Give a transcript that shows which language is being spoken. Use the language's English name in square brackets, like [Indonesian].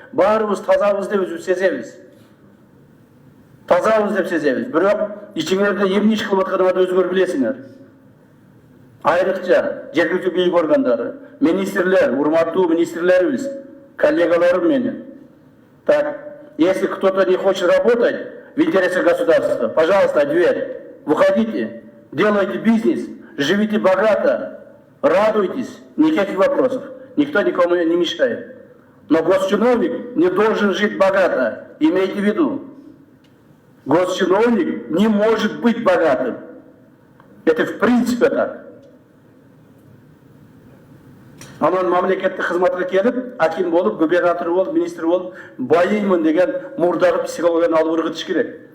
[Kyrgyz] Баарыбыз тазабыз деп өзүбүз сезебиз. Тазабыз деп сезебиз. Бирок ичиңерде эмне иш кылып атканыңарды өзүңөр билесиңер. Айрыкча жергиликтүү бийлик органдары, министрлер, урматтуу министрлерибиз, коллегаларым менин. [Russian] Так, если кто-то не хочет работать в интересах государства, пожалуйста, дверь. Выходите, делайте бизнес, живите богато, радуйтесь, никаких вопросов. Никто никому не мешает. Но госчиновник не должен жить богато, имейте в виду. Госчиновник не может быть богатым. Это в принципе так. [Kyrgyz] Анан мамлекеттик кызматка келип, аким болуп, губернатор болуп, министр болуп, байыймын деген мурдагы психологияны алып ыргытыш керек.